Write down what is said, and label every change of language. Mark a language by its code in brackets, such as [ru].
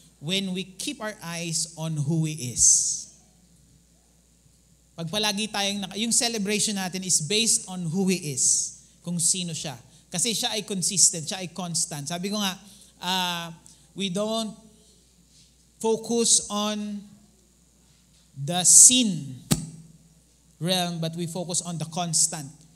[en] When we keep our eyes on who He is. [tl] Pag palagi tayong, yung [en] celebration natin is based on who He is. [tl] Kung sino siya. Kasi siya ay consistent, siya ay constant. Sabi ko nga, [en] we don't focus on the sin realm, but we focus on the constant.